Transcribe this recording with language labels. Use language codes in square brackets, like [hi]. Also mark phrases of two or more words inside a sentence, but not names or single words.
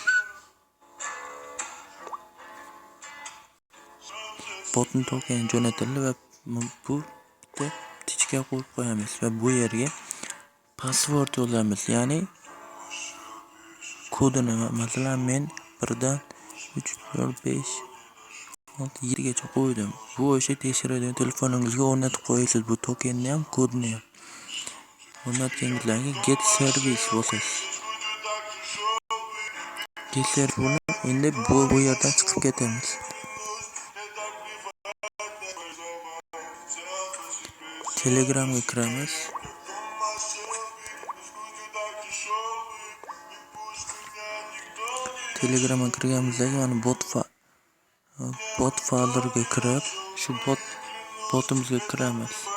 [uz] Botni tokeni jo'natildi va bu tichka qo'yib qo'yamiz va bu yerga password yozamiz. Ya'ni kodini, masalan men 1 dan 3 4 5 6 7 gacha qo'ydim. Bu o'sha tekshiradigan telefoningizga o'rnatib qo'yasiz. Bu tokenni ham, kodni ham. O'rnatganingizdan keyin [en] get service [uz] bosasiz. [en] Get service [uz] endi bu yerdan chiqib ketamiz. Telegramga kiramiz. Telegramga kirganimizda mana bot folderga kirib, shu botimizga kiramiz.